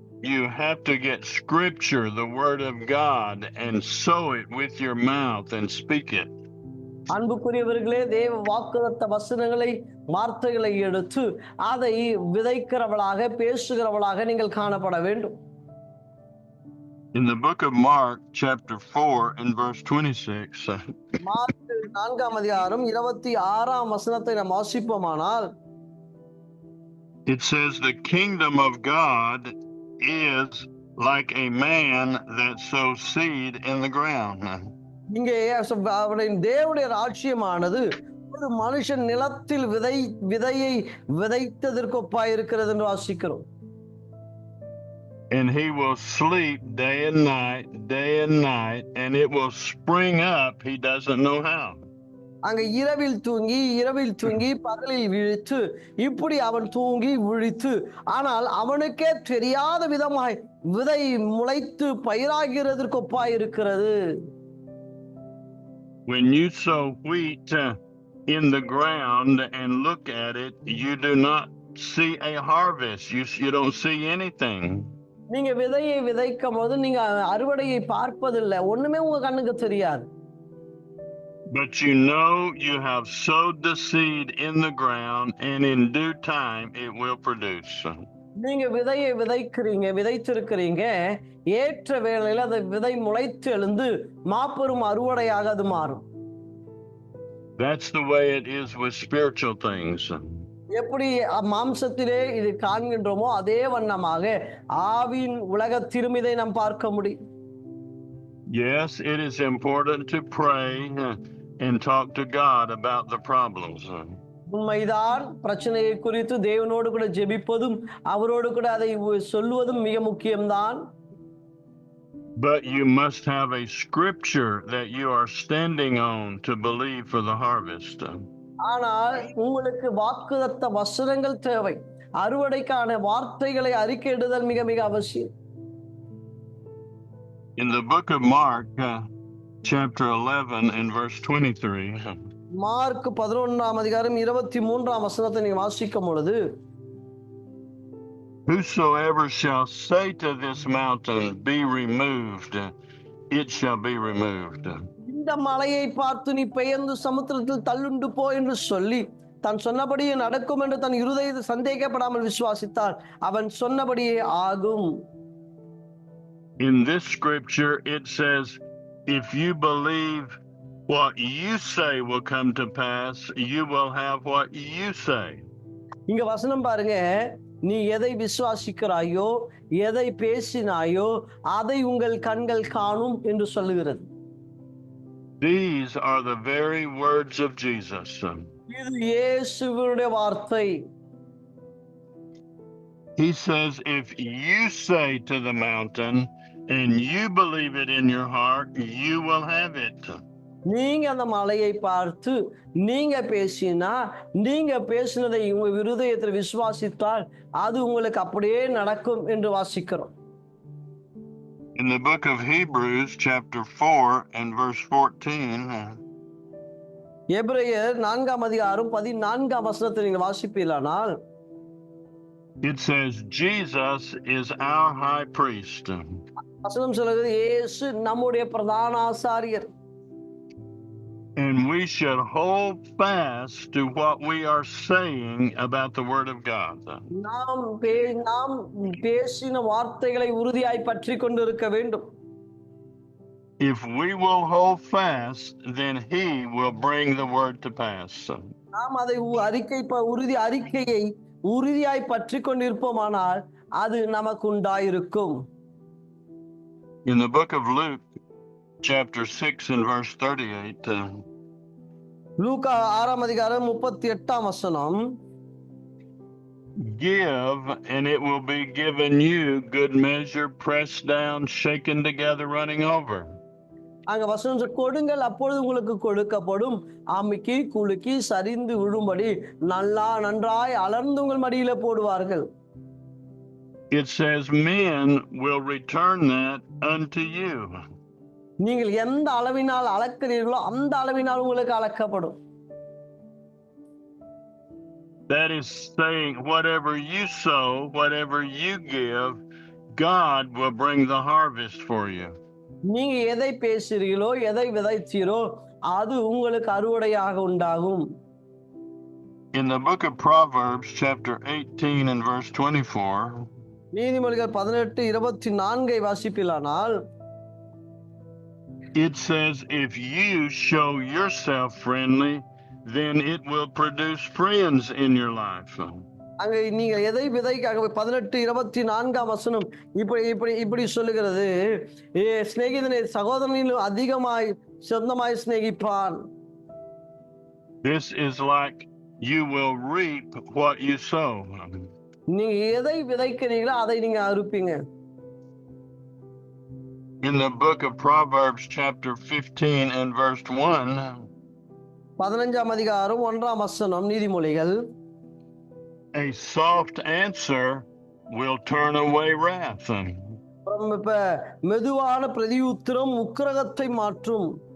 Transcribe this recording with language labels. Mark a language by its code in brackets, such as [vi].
[en] You have to get scripture, the word of God, and sow it with your mouth and speak it. [ta] அன்புக்குரியவர்களே, தேவ வாக்குத்தத்த வசனங்களை வார்த்தைகளை எடுத்து அதை விதைக்கிறவளாக பேசுகிறவளாக நீங்கள் காணப்பட வேண்டும். [en] In the book of Mark, chapter 4 and verse 26, [ta] mark 4ஆம் அதிகாரம் 26ஆம் வசனத்தை நாம் வாசிப்போமானால், [en] it says, "The kingdom of God is like a man that sows seed in the ground." [ta] இங்கே அவருடைய தேவனுடைய ராஜ்யமானது ஒரு மனுஷன் நிலத்தில் விதையை விதைத்ததற்கு ஒப்பாய் இருக்கிறது என்று வாசிக்கிறோம். [en] And he will sleep day and night, and it will spring up, he doesn't know how. [ta] அங்க இரவில் தூங்கி பகலில் விழித்து, இப்படி அவன் தூங்கி விழித்து, ஆனால் அவனுக்கே தெரியாத விதமாய் விதை முளைத்து பயிராகிறதற்கு ஒப்பாய் இருக்கிறது. [en] When you sow wheat in the ground and look at it, you do not see a harvest. You don't see anything. [ta] நீங்க விதையை விதைக்கும் போது நீங்க அறுவடையை பார்ப்பதில்லை, ஒண்ணுமே உங்க கண்ணுக்கு தெரியாது. [en] But you know you have sowed the seed in the ground, and in due time it will produce. [ta] நீங்க விதையை விதைத்திருக்கிறீங்க, ஏற்ற வேளையில் அந்த விதை முளைத்து எழுந்து மாபெரும் அறுவடையாக அது மாறும். [en] That's the way it is with spiritual things. [ta] எப்படி மாம்சத்திலே இது காண்கின்றோமோ அதே வண்ணமாக ஆவியின் உலகத்திலும் இதை நாம் பார்க்க முடியும். [en] Yes, it is important to pray and talk to God about the problems. [ta] உண்மைதான், பிரச்சனையை குறித்து தேவனோடு கூட ஜெபிப்பதும் அவரோடு கூட அதை சொல்லுவதும் மிக முக்கியம்தான். [en] But you must have a scripture that you are standing on to believe for the harvest. [ta] ஆனால் உங்களுக்கு வாக்குத்தத்த வசனங்கள் தேவை. அறுவடைக்கான வார்த்தைகளை அறிக்கையிடுதல் மிக மிக அவசியம். [en] In the book of Mark, chapter 11 and verse 23, [ta] mark 11ஆம் அதிகாரம் 23ஆம் வசனத்தை நீங்க வாசிக்கும் பொழுது, [en] "Whosoever shall say to this mountain, be removed, it shall be removed." [ta] இந்த மலையை பார்த்து நீ பெயர்ந்து சமுத்திரத்தில் தள்ளுண்டு போ என்று சொல்லி தான் சொன்னபடியே நடக்கும் என்று தன் இருதயத்தை சந்தேகப்படாமல் விசுவாசித்தால் அவன் சொன்னபடியே ஆகும். [en] In this scripture it says, if you believe what you say will come to pass, you will have what you say. [ta] இங்க வசனம் பாருங்க, நீ எதை விசுவாசிக்கிறாயோ எதை பேசினாயோ அதை உங்கள் கண்கள் காணும் என்று சொல்லுகிறது. [en] These are the very words of Jesus. [ta] இது இயேசுவினுடைய வார்த்தை. [en] He says, if you say to the mountain and you believe it in your heart, you will have it. [ta] நீங்க அந்த மலையை பார்த்து நீங்க பேசினா, நீங்க பேசினதை உங்க இருதயத்தில் விசுவாசித்தால் அது உங்களுக்கு அப்படியே நடக்கும் என்று வாசிக்கிறோம். [en] In the book of Hebrews, chapter 4 and verse 14, [ta] எபிரேயர் 4ஆம் அதிகாரம் 14ஆம் வசனத்தை நீங்கள் வாசிப்பீர்களானால், [en] it says, Jesus is our high priest. [ta] வசனம் சொல்கிறது, இயேசு நம்முடைய பிரதான ஆசாரியர். [en] And we should hold fast to what we are saying about the word of God. [ta] நாம் பேசின வார்த்தைகளை உறுதியாய் பற்றி கொண்டிருக்க வேண்டும். [en] If we will hold fast, then he will bring the word to pass. [ta] நாம் அதை அறிக்கையை உறுதியாய் பற்றி கொண்டிருப்போமானால் அது நமக்கு உண்டாயிருக்கும். [en] In the book of Luke, chapter 6 and verse 38, [ta] லூக்கா 6ஆம் அதிகாரம் 38ஆம் வசனம், [en] give and it will be given you, good measure, pressed down, shaken together, running over. [ta] அங்க வசனம், கொடுங்கள் அப்பொழுது உங்களுக்கு கொடுக்கப்படும், அமுக்கி குலுக்கி சரிந்து விழும்படி நன்றாய் அளர்ந்து உங்கள் மடியில போடுவார்கள். [en] It says men will return that unto you. [ta] நீங்கள் எந்த அளவினால் அளக்கிறீர்களோ அந்த அளவினால் உங்களுக்கு அளக்கப்படும். [en] That is saying, whatever you sow, whatever you give, God will bring the harvest for you. [ta] நீங்க எதை பேசுறீங்களோ எதை விதைத்தீரோ அது உங்களுக்கு அறுவடையாக உண்டாகும். [en] In the book of Proverbs, chapter 18 and verse 24, [ta] நீதிமொழிகள் 18:24 வாசிப்பிலானால், [en] it says, if you show yourself friendly, then it will produce friends in your life. [ta] அங்க நீங்க எதை விதைக்க 18:24 வசனம் இப்படி இப்படி இப்படி சொல்லுகிறது, சிநேகிதனை சகோதரனிலும் அதிகமாய் சொந்தமாய் சிநேகிப்பான். [en] This is like you will reap what you sow. [ta] நீங்க எதை விதைக்கிறீங்களோ அதை நீங்க அறுப்பீங்க. [en] In the book of Proverbs chapter 15 and verse 1, [ta] 15ஆம் அதிகாரம் 1ஆம் வசனம் நீதிமொழிகள், [en] a soft answer will turn away wrath. [ta] இப்ப மெதுவான பிரதியுத்தரம் உக்கிரகத்தை மாற்றும்.